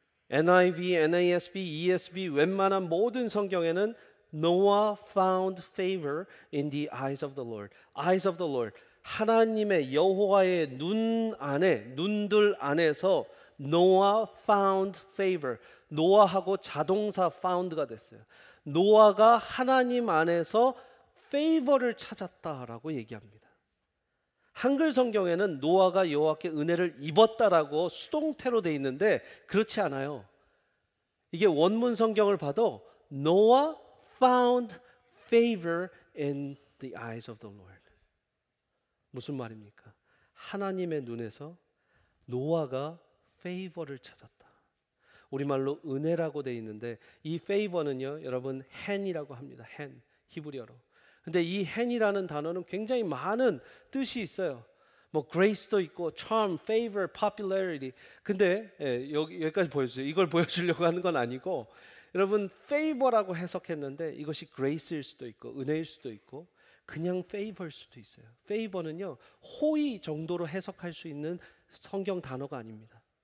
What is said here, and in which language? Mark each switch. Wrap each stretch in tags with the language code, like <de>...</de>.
<en>NIV, NASB, ESV</en> <ko>웬만한 모든 성경에는</ko> <en>Noah found favor in the eyes of the Lord. Eyes of the Lord.</en> <ko>하나님의 여호와의 눈들 안에서</ko> <en>Noah found favor.</en> <ko>노아하고 자동사 found가 됐어요. 노아가 하나님 안에서 favor를 찾았다라고 얘기합니다. 한글 성경에는 노아가 여호와께 은혜를 입었다라고 수동태로 돼 있는데 그렇지 않아요. 이게 원문 성경을 봐도</ko> <en>Noah found favor in the eyes of the Lord.</en> <ko>무슨 말입니까? 하나님의 눈에서 노아가 favor를 찾았다. 우리말로 은혜라고 돼 있는데 이 favor는요, 여러분 hand이라고 합니다. hand, 히브리어로. 근데 이 hand이라는 단어는 굉장히 많은 뜻이 있어요. 뭐 grace도 있고 charm, favor, popularity. 근데 여기까지 보여주세요. 이걸 보여주려고 하는 건 아니고 여러분 favor라고 해석했는데 이것이 grace일 수도 있고 은혜일 수도 있고 그냥 favor일 수도 있어요. favor는요 호의 정도로 해석할 수 있는 성경 단어가 아닙니다.</ko>